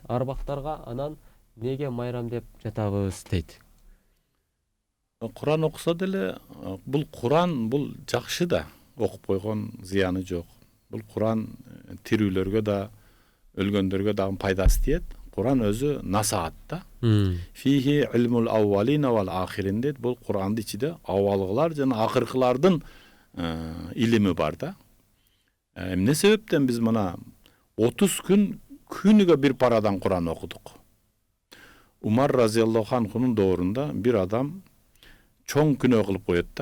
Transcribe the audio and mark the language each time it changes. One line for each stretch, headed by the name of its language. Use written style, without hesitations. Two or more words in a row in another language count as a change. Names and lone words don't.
Kyrgyz: Арбактарга анан неге майрам деп жатабыз дейт. Куран окуса деле бул Куран бул жакшы да, окуп койгон зыяны жок. Бул Куран тирүүлөргө да, өлгөндөргө дагы пайдасы тиет. Куран өзү насаат да.
Arabic: فيه علم الأولين والآخرين дейт.
Kyrgyz: Бул Курандын ичинде авалгылар жана акыркылардын илими бар да. Эмне себептен биз мына 30 күн күнүгө бир парадан Куран окудук. Умар
Arabic: رضي الله عنه
Kyrgyz: доорунда бир адам чоң күнөө кылып коет да.